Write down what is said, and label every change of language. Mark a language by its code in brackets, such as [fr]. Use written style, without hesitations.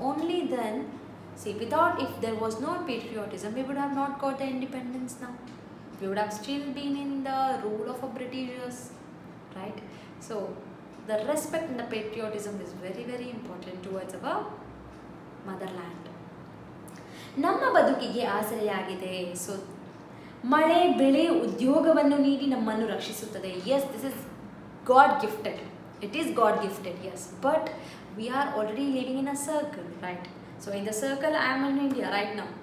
[en] Only then, see, if there was no patriotism, we would have not got the independence now. We would have still been in the rule of a Britishers, right? So the respect and the patriotism is very, very important towards our motherland. [kn] ನಮ್ಮ ಬದುಕಿಗೆ ಆಸರೆಯಾಗಿದೆ. So ಮಳೆ, ಬೆಳೆ, ಉದ್ಯೋಗವನ್ನು ನೀಡಿ ನಮ್ಮನ್ನು ರಕ್ಷಿಸುತ್ತದೆ. [en] Yes, this is God gifted. It is God gifted, yes. But we are already living in a circle, right? So in the circle, I am in India right now.